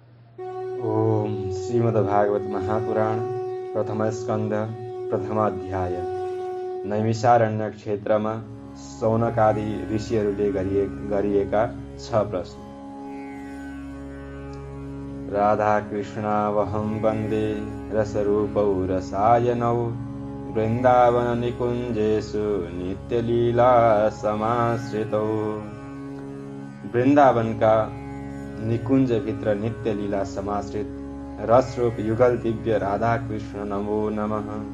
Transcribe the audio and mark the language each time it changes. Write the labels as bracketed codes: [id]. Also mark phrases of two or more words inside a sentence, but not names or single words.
[ne] ओम श्रीमद्भागवत महापुराण प्रथम स्कंद प्रथमाध्याय। नैमिषारण्य क्षेत्रमा सौनकादि ऋषिहरूले गरिएका 6 प्रश्न। [sa] राधा कृष्णावहं वन्दे रसरूपौ रसायनौ वृन्दावन निकुञ्जेषु नित्यलीला समाश्रितौ। [ne] वृंदावन का निकुंज भित्र नित्य लीला समाश्रित रसरूप युगल दिव्य राधा कृष्ण नमो नमः।